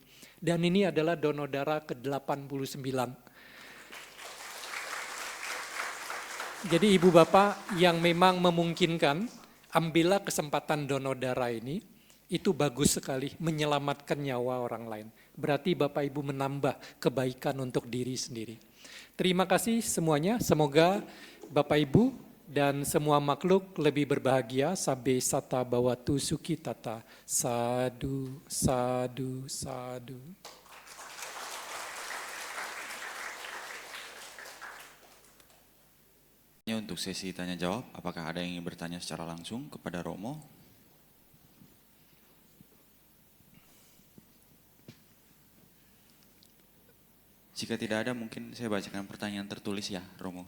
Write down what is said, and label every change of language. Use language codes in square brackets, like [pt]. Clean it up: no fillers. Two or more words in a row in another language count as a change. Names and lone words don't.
[id] Dan ini adalah donor darah ke-89. Jadi ibu bapak yang memang memungkinkan, ambillah kesempatan donor darah ini, itu bagus sekali, menyelamatkan nyawa orang lain. Berarti bapak ibu menambah kebaikan untuk diri sendiri. Terima kasih semuanya, semoga bapak ibu dan semua makhluk lebih berbahagia. [pi] Sabbe sata bawatu sukitata. Sadu, sadu, sadu. [id] Untuk sesi tanya jawab, apakah ada yang ingin bertanya secara langsung kepada Romo? Jika tidak ada, mungkin saya bacakan pertanyaan tertulis ya, Romo.